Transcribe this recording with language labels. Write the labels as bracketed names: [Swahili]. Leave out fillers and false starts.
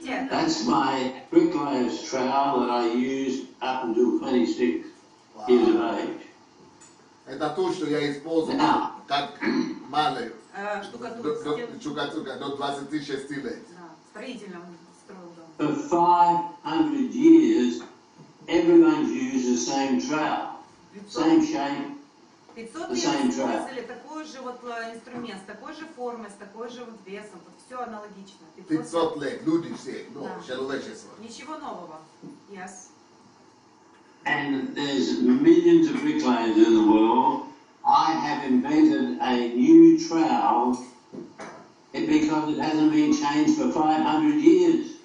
[English] That's my bricklayer's trowel that I used up until 26 years of age. [Russian] Это то, что я использовал как малый. Штукатурка до 26 лет. Строительным строил дом. [English] For 500 years, everyone's used the same trowel, same shape. [Russian] 500 лет использовали такой же вот инструмент, с такой же формой, с такой же вот весом, вот все аналогично. 500 лет, люди все, человечество. Ничего нового. Yes. [English] And there's millions of bricklayers in the world. I have invented a new trowel because it hasn't been changed for 500 years.